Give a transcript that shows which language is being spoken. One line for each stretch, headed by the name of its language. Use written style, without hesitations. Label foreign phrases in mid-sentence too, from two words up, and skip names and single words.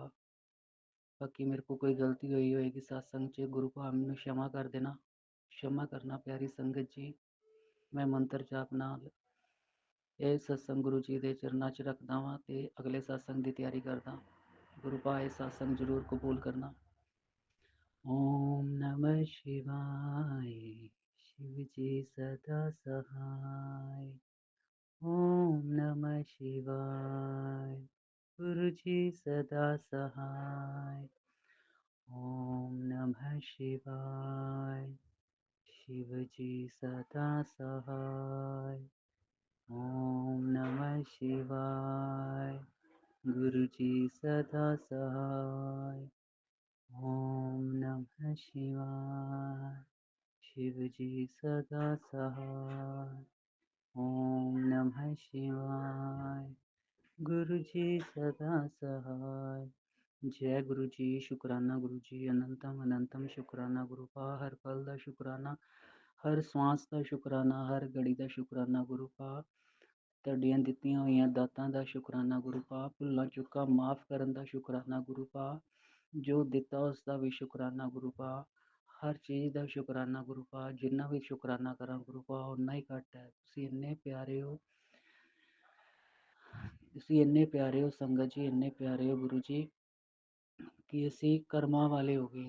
Punjabi: ਬਾਕੀ ਮੇਰੇ ਕੋਲ ਕੋਈ ਗਲਤੀ ਹੋਈ ਹੋਏਗੀ ਸਤਸੰਗ 'ਚ, ਗੁਰੂ ਭਾ ਮੈਨੂੰ क्षमा ਕਰ ਦੇਣਾ, क्षमा ਕਰਨਾ ਪਿਆਰੀ ਸੰਗਤ ਜੀ। ਮੈਂ ਮੰਤਰ ਜਾਪ ਨਾਲ ਇਹ ਸਤਸੰਗ ਗੁਰੂ ਜੀ ਦੇ ਚਰਨਾਂ 'ਚ ਰੱਖਦਾ ਵਾਂ ਤੇ ਅਗਲੇ ਸਤਸੰਗ ਦੀ ਤਿਆਰੀ ਕਰਦਾ। ਗੁਰੂ ਭਾ ਇਹ ਸਤਸੰਗ ਜ਼ਰੂਰ ਕਬੂਲ ਕਰਨਾ।
Hindi: ओम नमः शिवाय, शिव जी सदा सहाय। ओम नमः शिवाय, गुरु जी सदा सहाय। ओम नमः शिवाय, शिव जी सदा सहाय। ओम नमः शिवाय, गुरु जी सदा सहाय। ओम नमः शिवाय, शिव जी सदा सहाय। ओम नमः शिवाय, गुरु जी सदा सहाय। जय गुरु जी। शुकराना गुरु जी, अनंतम अनंतम शुकराना गुरु पा। हर पल का शुकराना, हर सांस का शुकराना, हर घड़ी का शुकराना गुरु पा।
Punjabi: ਤੁਹਾਡੀਆਂ ਦਿੱਤੀਆਂ ਹੋਈਆਂ ਦਾਤਾਂ ਦਾ ਸ਼ੁਕਰਾਨਾ ਗੁਰੂ ਪਾ। ਭੁੱਲਾਂ ਚੁੱਕਾਂ ਮਾਫ ਕਰਨ ਦਾ ਸ਼ੁਕਰਾਨਾ ਗੁਰੂ ਪਾ। ਜੋ ਦਿੱਤਾ ਉਸ ਦਾ ਵੀ ਸ਼ੁਕਰਾਨਾ ਗੁਰੂ ਪਾ। ਹਰ ਚੀਜ਼ ਦਾ ਸ਼ੁਕਰਾਨਾ ਗੁਰੂ ਪਾ। ਜਿੰਨਾ ਵੀ ਸ਼ੁਕਰਾਨਾ ਕਰਾਂ ਗੁਰੂ ਪਾ ਓਨਾ ਹੀ ਘੱਟ ਹੈ। ਤੁਸੀਂ ਇੰਨੇ ਪਿਆਰੇ ਹੋ, ਤੁਸੀਂ ਇੰਨੇ ਪਿਆਰੇ ਹੋ ਸੰਗਤ ਜੀ, ਇੰਨੇ ਪਿਆਰੇ ਹੋ ਗੁਰੂ ਜੀ ਕਿ ਅਸੀਂ ਕਰਮਾਂ ਵਾਲੇ ਹੋ ਗਏ।